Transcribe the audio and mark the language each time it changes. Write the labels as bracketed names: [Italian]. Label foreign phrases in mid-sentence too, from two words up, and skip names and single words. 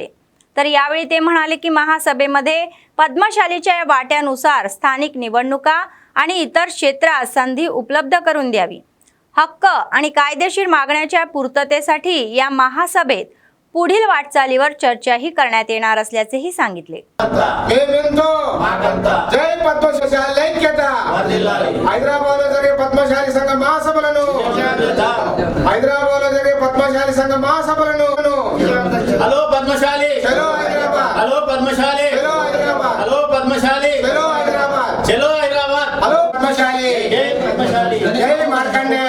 [Marathi] तर यावेळी ते म्हणाले की महासभेमध्ये पद्मशालीच्या या वाट्यानुसार स्थानिक निवडणुका आणि इतर क्षेत्रात संधी उपलब्ध करून द्यावी। हक्क आणि कायदेशीर मागण्याच्या पूर्ततेसाठी या महासभेत पुढील वाटचालीवर चर्चाही करण्यात येणार असल्याचेही सांगितले। [Telugu] जय पद्मशाली ऐक्यता హైదరాబాద్ లో జరిగే పద్మశాలి సంఘ మహాసభలను హైదరాబాద్ లో జరిగే పద్మశాలి సంఘ మహాసభలను హలో పద్మశాలి చలో హైదరాబాద్ హలో పద్మశాలి చలో హైదరాబాద్ హలో పద్మశాలి చలో హైదరాబాద్ చలో హైదరాబాద్ హలో పద్మశాలి జై మార్కండేయ।